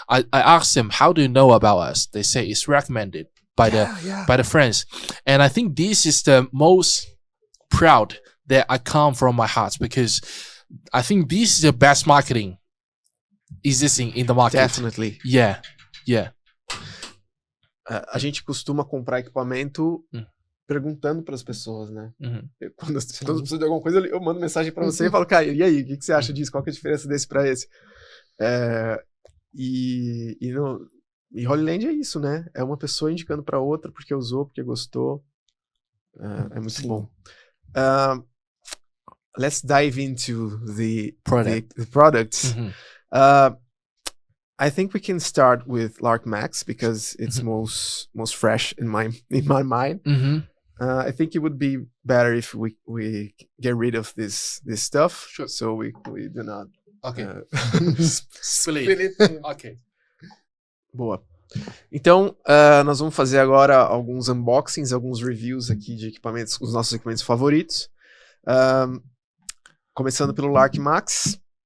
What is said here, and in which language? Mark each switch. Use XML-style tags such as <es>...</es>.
<en>I asked them, how do you know about us? They say it's recommended by the friends. And I think this is the most proud that I come from my heart, because I think this is the best marketing existing in the market. Definitely. Yeah.</en> <pt>A gente costuma comprar equipamento perguntando para as pessoas, né? Quando as pessoas precisam de alguma coisa, eu mando mensagem para você e falo, cara, e aí, o que você acha disso? Qual que é a diferença desse para esse? E Hollyland é isso, né? É uma pessoa indicando para outra porque usou, porque gostou. É muito bom.</pt> <en>Let's dive into the products. I think we can start with Lark Max because it's most fresh in my mind. I think it would be better if we get rid of this stuff, so we do not. Okay. Spill it. Okay. Boa.</en> <pt>Então, nós vamos fazer agora alguns unboxings, alguns reviews aqui de equipamentos, os nossos equipamentos favoritos. Começando pelo Lark Max.</pt>